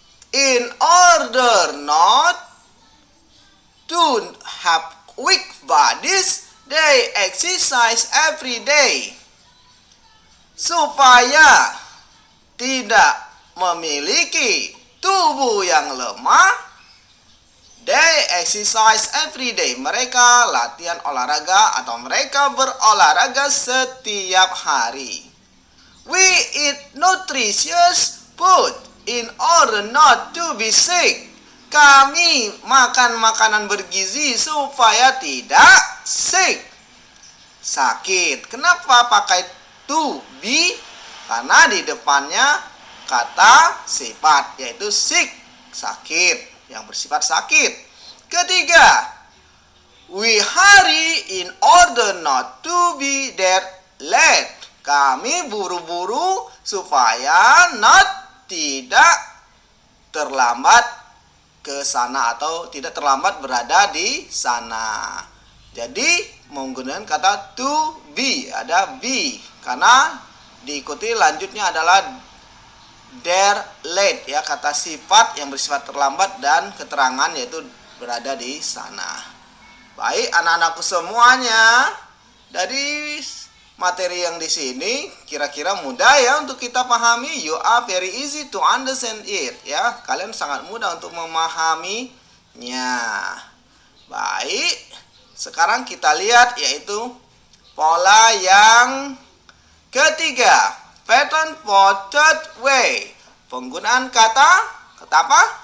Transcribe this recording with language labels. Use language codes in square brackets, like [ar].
[en] In order not to have weak bodies, they exercise every day. [id] Supaya tidak memiliki tubuh yang lemah. [en] They exercise every day. [id] Mereka latihan olahraga atau mereka berolahraga setiap hari. [en] We eat nutritious food in order not to be sick. [id] Kami makan makanan bergizi supaya tidak sakit. Kenapa pakai to be? Karena di depannya kata sifat, yaitu sick, sakit, yang bersifat sakit. Ketiga, [en] we hurry in order not to be there late. [id] Kami buru-buru supaya tidak terlambat ke sana atau tidak terlambat berada di sana. Jadi menggunakan kata to be, ada be karena diikuti lanjutnya adalah there late, ya, kata sifat yang bersifat terlambat dan keterangan yaitu berada di sana. Baik anak-anakku semuanya, dari materi yang di sini kira-kira mudah ya untuk kita pahami. [en] You are very easy to understand it, [id] ya. Kalian sangat mudah untuk memahaminya. Baik, sekarang kita lihat yaitu pola yang ketiga. [en] Pattern for third way. [id] Penggunaan kata apa?